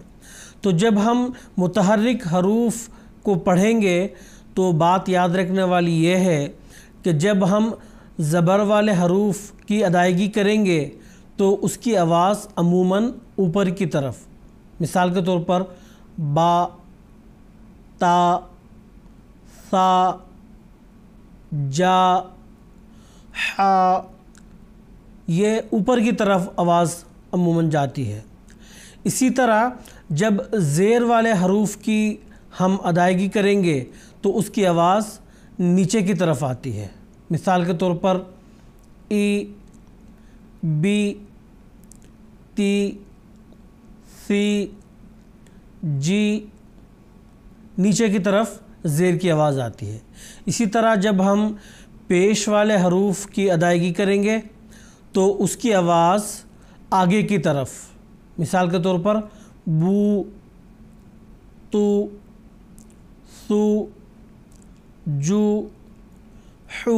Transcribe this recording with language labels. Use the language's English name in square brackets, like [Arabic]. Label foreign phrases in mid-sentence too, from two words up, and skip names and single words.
[Urdu] تو جب ہم متحرک حروف کو پڑھیں گے تو بات یاد رکھنے والی یہ ہے کہ جب ہم زبر والے حروف کی ادائیگی کریں گے تو اس کی آواز عموماً اوپر کی طرف، مثال کے طور پر با، تا، سا، جا، حا، یہ اوپر کی طرف آواز عموماً جاتی ہے۔ اسی طرح جب زیر والے حروف کی ہم ادائیگی کریں گے تو اس کی آواز نیچے کی طرف آتی ہے۔ مثال کے طور پر ای، بی، تی، سی، جی، نیچے کی طرف زیر کی آواز آتی ہے۔ اسی طرح جب ہم پیش والے حروف کی ادائیگی کریں گے تو اس کی آواز آگے کی طرف، مثال کے طور پر بو، تو، سو، جو، حو۔